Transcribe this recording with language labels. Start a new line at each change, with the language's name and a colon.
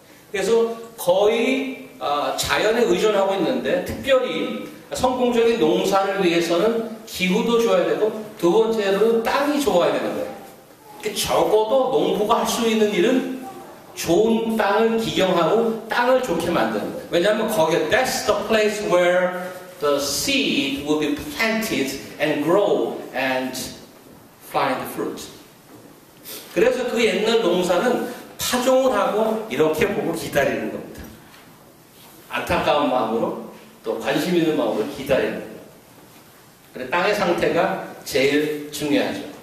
Korean: 그래서 거의 자연에 의존하고 있는데, 특별히 성공적인 농사를 위해서는 기후도 좋아야 되고, 두 번째로는 땅이 좋아야 되는 거예요. 적어도 농부가 할 수 있는 일은 좋은 땅을 기경하고 땅을 좋게 만드는 거예요. 왜냐하면 거기에
English: that's the place where the seed will be planted and grow and find fruit.
Korean: 그래서 그 옛날 농사는 파종을 하고 이렇게 보고 기다리는 겁니다. 안타까운 마음으로 또 관심 있는 마음으로 기다리는 거예요. 그래서 땅의 상태가 제일 중요하죠.